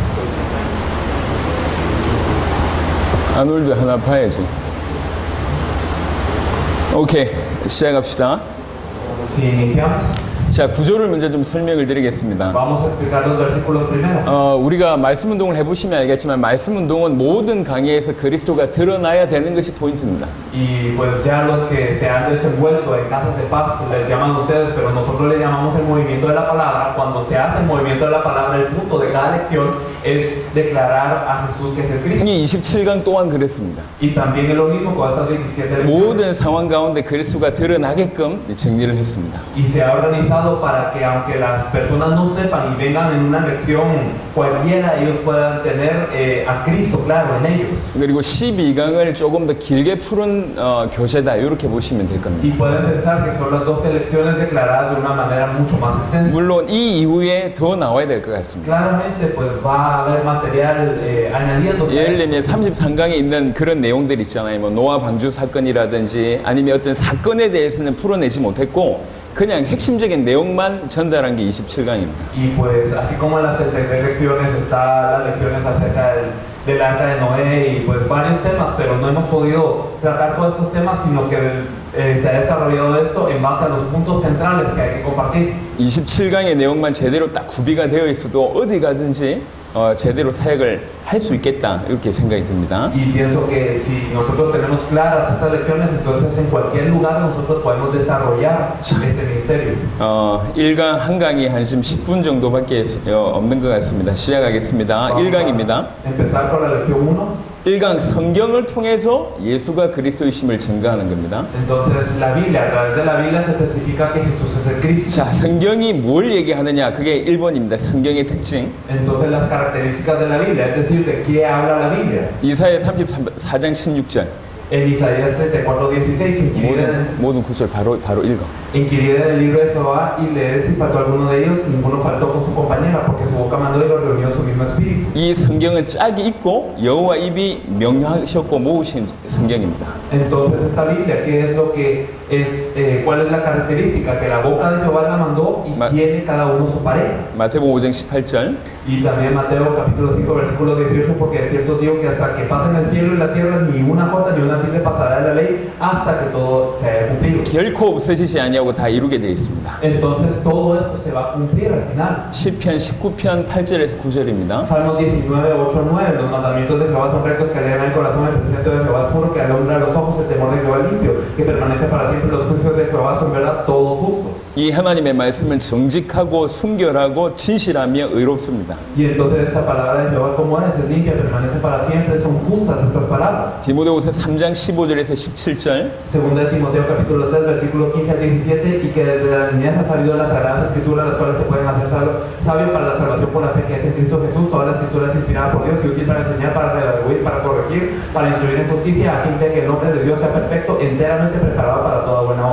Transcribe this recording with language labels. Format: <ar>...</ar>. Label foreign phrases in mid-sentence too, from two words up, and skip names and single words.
<ko>아놀드 하나 봐야지. 오케이, 시작합시다.</ko> <es>Si iniciamos,</es> <ko>자, 구조를 먼저 좀 설명을 드리겠습니다.</ko> <es>vamos a explicar los versículos primero.</es> <ko>우리가 말씀 운동을 해보시면 알겠지만 말씀 운동은 모든 강의에서 그리스도가 드러나야 되는 것이 포인트입니다.</ko> <es>Y pues ya los que se han desenvuelto en casas de paz les llaman ustedes, pero nosotros le llamamos el movimiento de la palabra. Cuando se hace el movimiento de la palabra, el punto de cada lección es declarar a Jesús que es el Cristo.</es> <ko>이 27강 또한 그랬습니다.</ko> <es>Y también es lo mismo con estas 27 lecciones.</es> <ko>모든 상황 가운데 그리스도가 드러나게끔 정리를 했습니다.</ko> <es>Y se ha organizado para que aunque las personas no sepan y vengan en una lección cualquiera, ellos puedan tener a Cristo claro en ellos.</es> <ko>그리고 12강을 조금 더 길게 푸른 교재다 이렇게 보시면 될 겁니다.</ko> <es>Y pueden pensar que son las 12 lecciones declaradas de una manera mucho más extensa.</es> <ko>물론 이 이후에 더 나와야 될 것 같습니다.</ko> <es>Claramente pues va a haber material añadiéndose.</es> <ko>예를 들면 33강에 있는 그런 내용들 있잖아요. 뭐 노아 방주 사건이라든지 아니면 어떤 사건에 대해서는 풀어내지 못했고 그냥 핵심적인 내용만 전달한 게 27강입니다.</ko> <es>Y pues así como en las 73 lecciones está las lecciones acerca del arca de Noé y pues varios temas, pero no hemos podido tratar todos estos temas, sino que se ha desarrollado esto en base a los puntos centrales que hay que compartir.</es> <ko>27강의 내용만 제대로 딱 구비가 되어 있어도 어디 가든지 제대로 사역을 할 수 있겠다 이렇게 생각이 듭니다.</ko> <es>Y pienso que si nosotros tenemos claras estas lecciones, entonces en cualquier lugar nosotros podemos desarrollar este ministerio.</es> <ko>1강 한 강이 한 10분 정도밖에 없는 것 같습니다. 시작하겠습니다. 1강입니다.</ko> <es>Empezar con la lección 1.</es> <ko>1강 성경을 통해서 예수가 그리스도이심을 증거하는 겁니다.</ko> <es>Entonces la Biblia, a través de la Biblia se testifica que Jesús es el Cristo.</es> <ko>자, 성경이 뭘 얘기하느냐? 그게 1번입니다. 성경의 특징.</ko> <es>Entonces las características de la Biblia, es decir, de qué habla la Biblia.</es> <ko>이사야 34장 16절.</ko> <es>En Isaías 34:16,</es> <ko>모든 구절 바로 읽어.</ko> <es>inquirir el libro de Jehová y leer si faltó alguno de ellos, ninguno faltó con su compañera, porque su boca mandó y lo reunió su mismo espíritu.</es> <ko>이 성경은 짝이 있고 여호와 입이 명령하셨고 모으신 성경입니다.</ko> <es>Entonces esta Biblia, ¿qué es lo que es, cuál es la característica? Que la boca de Jehová la mandó y tiene cada uno su pareja.</es> <ko>마태복음 5장 18절.</ko> <es>Y también Mateo capítulo 5 versículo 18, porque de cierto digo que hasta que pasen el cielo y la tierra ni una jota ni una tilde pasará de la ley hasta que todo se haya cumplido.</es> <ko>결코 없어지지 아니하고 다 이루게 되어 있습니다.</ko> <es>Entonces todo esto se va a cumplir al final.</es> <ko>시편 19편 8절에서 9절입니다.</ko> <es>Salmo 19, 8 a 9. Los mandamientos de Jehová son rectos, que alegran el corazón. El precepto de Jehová es puro, que alumbra los ojos. El temor de Jehová es limpio, que permanece para siempre. Los juicios de Jehová son verdad, todos justos.</es> <ko>이 하나님의 말씀은 정직하고 순결하고 진실하며 의롭습니다.</ko> <es>Y entonces esta palabra de Jehová, como es limpia, permanece para siempre. Son justas estas palabras.</es> <ko>디모데후서 3장 15절에서 17절.</ko> <es>Segunda de Timoteo capítulo 3 versículo 15 al 17, y que desde la niñez ha salido las sagradas escrituras, las cuales se pueden hacer sabio para la salvación por la fe que es en Cristo Jesús. Toda la escritura es inspirada por Dios y útil para enseñar, para redarguir, para corregir, para instruir en justicia, a fin de que el hombre de Dios sea perfecto, enteramente preparado para toda buena obra.</es>